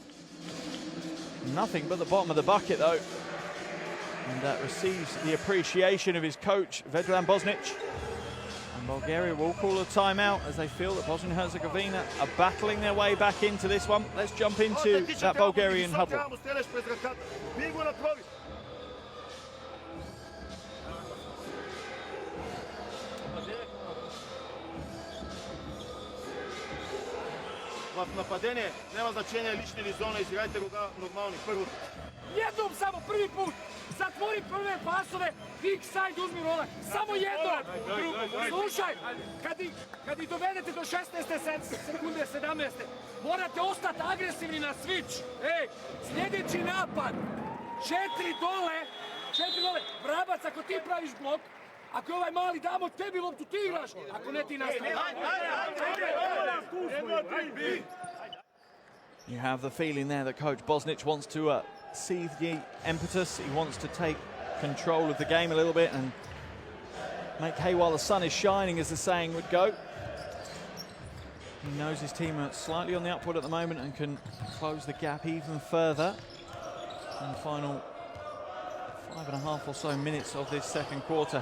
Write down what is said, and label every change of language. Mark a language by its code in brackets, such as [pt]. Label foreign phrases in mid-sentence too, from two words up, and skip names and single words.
[en] Nothing but the bottom of the bucket, though. And receives the appreciation of his coach, Vedran Bosnic. And Bulgaria will call a timeout as they feel that Bosnia and Herzegovina are battling their way back into this one. Let's jump into that Bulgarian huddle. [bg] В нападение няма значение лични или зона, изиграйте го нормални. Първо. [bs] Jednom samo, prvi put, zatvori prve pasove, [en] weak side [bs] uzmi rolak, samo jednom. Slušaj, kad ih dovedete do 16. sekunde, 17. morate ostati agresivni na switch. Ej, sljedeći napad, 4 dole, Vrabac, ako ti praviš blok, ako je ovaj mali damo tebi loptu, ti igraš, ako ne ti nastaviš. [en] You have the feeling there that Coach Bosnic wants to see the impetus. He wants to take control of the game a little bit and make hay while the sun is shining, as the saying would go. He knows his team are slightly on the upward at the moment and can close the gap even further in the final 5.5 or so minutes of this second quarter.